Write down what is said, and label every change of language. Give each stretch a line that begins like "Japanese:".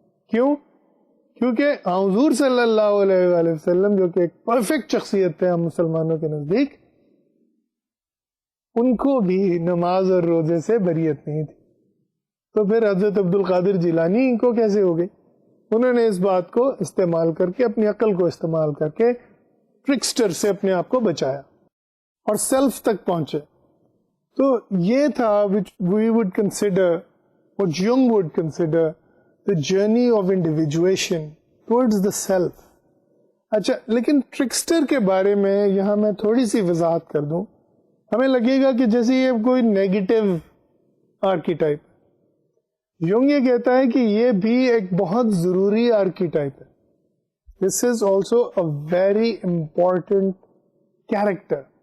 Urdu: کیوں؟ کیونکہ حضور صلی اللہ علیہ وآلہ وسلم جو کہ ایک پرفیکٹ شخصیت ہے ہم مسلمانوں کے نزدیک, ان کو بھی نماز اور روزے سے بریت نہیں تھی. تو پھر حضرت عبد القادر جیلانی ان کو کیسے ہو گئی؟ انہوں نے اس بات کو استعمال کر کے, اپنی عقل کو استعمال کر کے ٹرکسٹر سے اپنے آپ کو بچایا اور سیلف تک پہنچے. تو یہ تھا
English: which we would consider, what Jung would consider the journey of individuation towards the self.
Urdu: اچھا, لیکن ٹرکسٹر کے بارے میں یہاں میں تھوڑی سی وضاحت کر دوں. ہمیں لگے گا کہ جیسے یہ کوئی نیگیٹو آرکیٹائپ. یونگ یہ کہتا ہے کہ یہ بھی ایک بہت ضروری آرکیٹائپ ہے.
English: This is also a very important character.